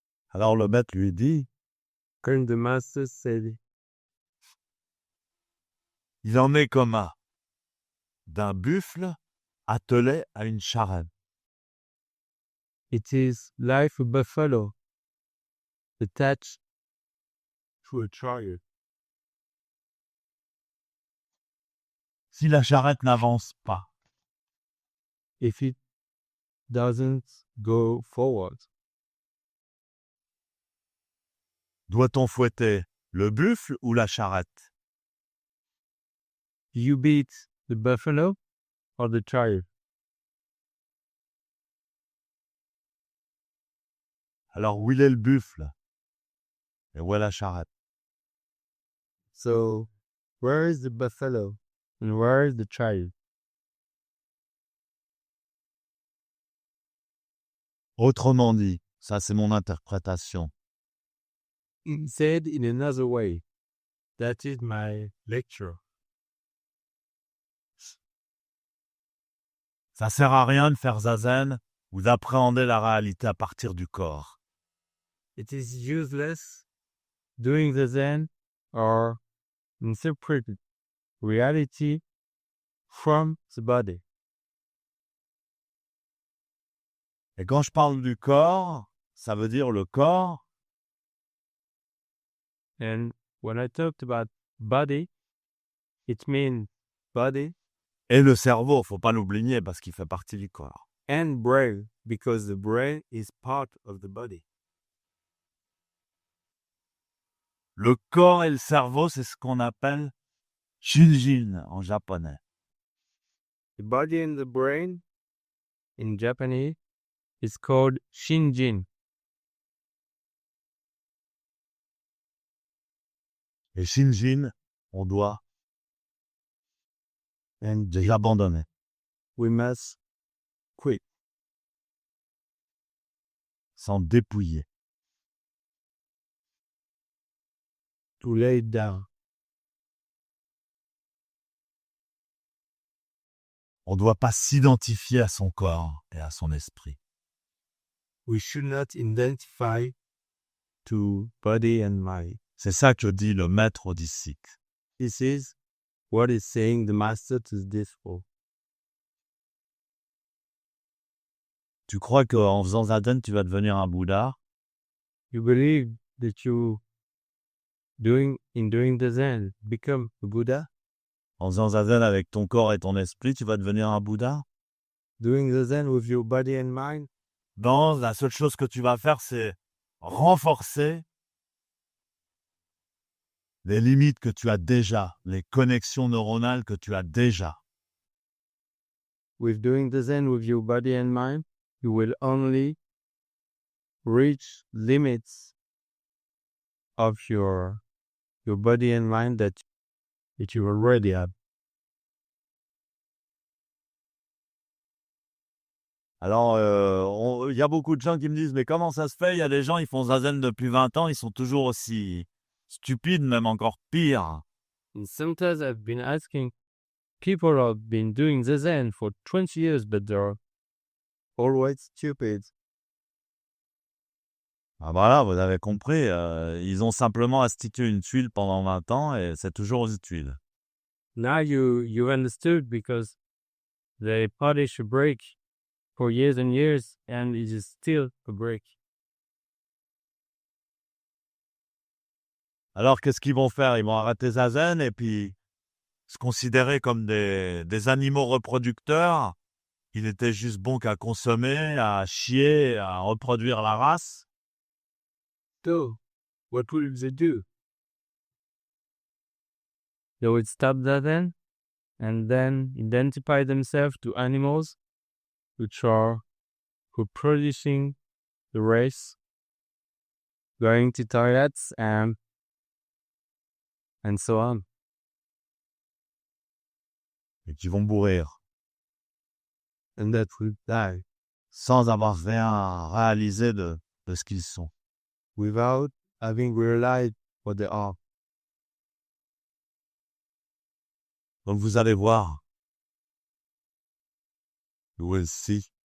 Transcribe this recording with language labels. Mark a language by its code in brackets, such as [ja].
[fr] Alors le maître lui dit, [en] And the master said, [fr] il en est comme d'un buffle attelé à une charrette. [en] it is like a buffalo attached to a chariot. [fr] Si la charrette n'avance pas, [en] If it doesn't go forward, [fr] doit-on fouetter le buffle ou la charrette? [en] you beat the buffalo or the chariot. [fr] Alors où il est le buffle? Et où est la charrette? [en] So, where is the buffalo and where is the chariot? [fr] Autrement dit, ça c'est mon interprétation. [en] Said in another way, that is my lecture. [fr] Ça sert à rien de faire zazen ou d'appréhender la réalité à partir du corps. [en] It is useless doing the Zen or interpret reality from the body. [fr] Et quand je parle du corps, ça veut dire le corps [en] And when I talked about body, it means body [fr] et le cerveau, faut pas l'oublier parce qu'il fait partie du corps. [en] and brain, because the brain is part of the body. [fr] Le corps et le cerveau, c'est ce qu'on appelle shinjin en japonais. [en] The body and the brain, in Japanese, is called shinjin. [fr] Et shinjin, on doit l'abandonner. [en] we must quit, [fr] s'en dépouiller. [en] to lay it down. [fr] On ne doit pas s'identifier à son corps et à son esprit. [en] We should not identify to body and mind. [fr] C'est ça que dit le maître au disciple. [en] This is what is saying the master to the disciple. [fr] Tu crois qu'en faisant Zazen, tu vas devenir un Bouddha? [en] You believe that in doing the Zen, become a Buddha? [fr] En faisant Zazen avec ton corps et ton esprit, tu vas devenir un Bouddha? [en] Doing the Zen with your body and mind? [fr] Non, la seule chose que tu vas faire, c'est renforcer les limites que tu as déjà, les connexions neuronales que tu as déjà. [en] With doing the Zen with your body and mind, you will only reach limits of your body and mind that you already have. [fr] Alors, il y a beaucoup de gens qui me disent, mais comment ça se fait? Il y a des gens, ils font Zazen depuis 20 ans, ils sont toujours aussi stupides, même encore pire. [en] And sometimes I've been asking, people have been doing the Zen for 20 years, but they're always stupid. [fr] Ah voilà, vous avez compris, ils ont simplement institué une tuile pendant 20 ans et c'est toujours une tuile. [en] Now you understood, because they polish a brick for years and years, and it is still a brick. [fr] Alors, qu'est-ce qu'ils vont faire? Ils vont arrêter Zazen et puis se considérer comme des animaux reproducteurs. Il était juste bon qu'à consommer, à chier, à reproduire la race. [en] So, what will they do? They would stop that then, and then identify themselves to animals which are reproducing the race, going to toilets, and so on. [fr] Et qui vont mourir [en] And that will die [fr] sans avoir rien réalisé de ce qu'ils sont. [en] without having realized what they are. [fr] Donc vous allez voir. [en] You will see.